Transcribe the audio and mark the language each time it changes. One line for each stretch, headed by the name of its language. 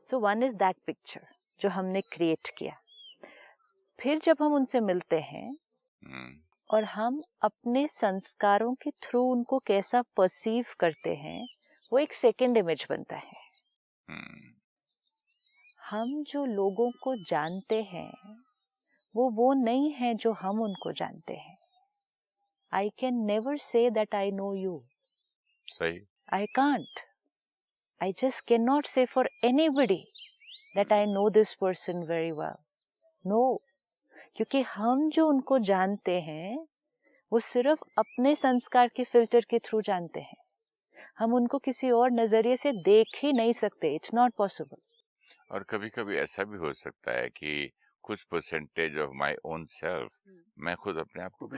Hindi: So one is that picture जो हमने create किया. फिर जब हम उनसे मिलते हैं और हम अपने संस्कारों के थ्रू उनको कैसा परसीव करते हैं, वो एक सेकंड इमेज बनता है. हम जो लोगों को जानते हैं वो नहीं है जो हम उनको जानते हैं.
English: I can never say that I know you.
Hindi: सही.
English: I can't. I just cannot say for anybody that I know this person very well.
Hindi: No, क्योंकि हम जो उनको जानते हैं वो सिर्फ अपने संस्कार के फिल्टर के थ्रू जानते हैं. हम उनको किसी और नजरिए से देख ही नहीं सकते.
English: It's not possible.
Hindi: और कभी कभी ऐसा भी हो सकता है कि कुछ percentage of my own self मैं खुद अपने आप को भी